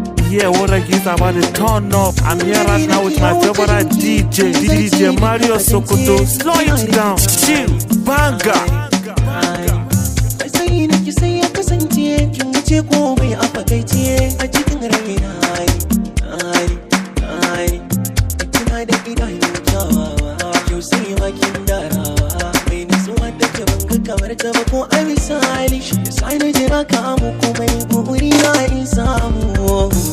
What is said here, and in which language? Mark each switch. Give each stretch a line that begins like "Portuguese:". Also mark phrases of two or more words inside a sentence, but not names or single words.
English: Yeah, what I give about the turn up. I'm here right now with my favorite D J, D J Mario Sokoto. Slow it down, chill, banga.
Hausa: Ai, sai na ki sai ya kasance kin wuce komai a fakaice a cikin raina. Ai, ai, ai, kina da idanu kyawawa, yau sai ma kin darawa. Mai nutsuwa da ke ban ga kamar ta ba ko a misali, shi yasa na jira ka mu komai buri na in samu.